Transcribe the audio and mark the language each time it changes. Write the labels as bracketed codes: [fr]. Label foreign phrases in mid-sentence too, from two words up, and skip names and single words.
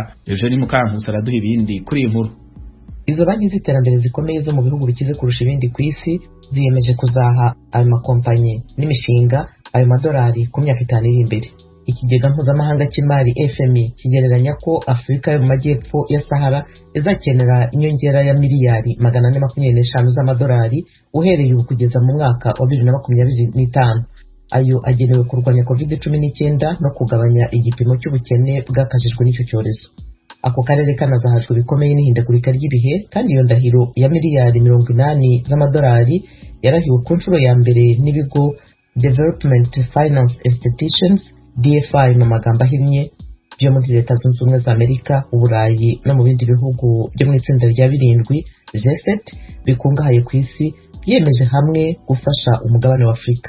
[rw] Eugene Mukankusi araduha ibindi kuri iyi nkuru. Izo banki z'iterambere zikomeye zo mu bihugu bikize kurusha ibindi kw'isi ziyemeje kuzaha ayo makompanyi n'imishinga ayo madolari ku myaka 5 iri imbere. Ikigega mpuzamahanga cy'imari FMI kigereranya ko Afrika yo mu majyepfo ya Sahara izakenera inyongera ya miliyari 425 z'amadolari uhereye ubu kugeza mu mwaka wa 2025. Ayo agenewe kurwanya COVID-19 no kugabanya igipimo cy'ubukene bwakajijwe n'icyo cyorezo. Ako karere kanazahajwe bikomeye n'ihindagurika ry'ibihe kandi iyo ndahiro ya miliyari 80 z'amadolari yarahiwe ku nshuro ya mbere n'ibigo [en] Development Finance Institutions [rw] DFI mu magambo ahinnye byo muri Leta Zunze Ubumwe za Amerika, Uburayi no mu bindi bihugu byo mu itsinda rya 7 G7 bikungahaye ku isi byemeje hamwe gufasha umugabane wa Afrika.